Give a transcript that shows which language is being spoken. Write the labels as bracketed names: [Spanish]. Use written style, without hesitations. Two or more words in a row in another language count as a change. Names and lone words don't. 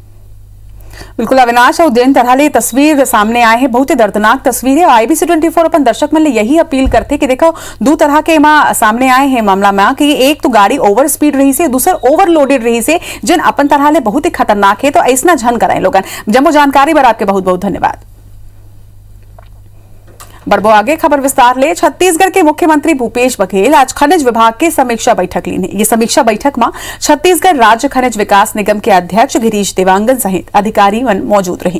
[Chhattisgarhi] बिल्कुल अविनाश, और दिन तरह ले तस्वीर सामने आए हैं, बहुत ही दर्दनाक तस्वीर है। IBC 24 अपन दर्शक मन ले यही अपील करते कि देखो 2 तरह के सामने आए हैं मामला में कि एक तो गाड़ी [English] over speed [Chhattisgarhi] रही से, दूसरा ओवरलोडेड रही से, जिन अपन तरह ले बहुत ही खतरनाक है। तो ऐसा झन कराए लोगन। जम्मो जानकारी बर आपके बहुत बहुत धन्यवाद। बढ़बो आगे खबर विस्तार ले। छत्तीसगढ़ के मुख्यमंत्री भूपेश बघेल आज खनिज विभाग के समीक्षा बैठक ली। ये समीक्षा बैठक में छत्तीसगढ़ राज्य खनिज विकास निगम के अध्यक्ष गिरीश देवांगन सहित अधिकारी मन मौजूद रहे।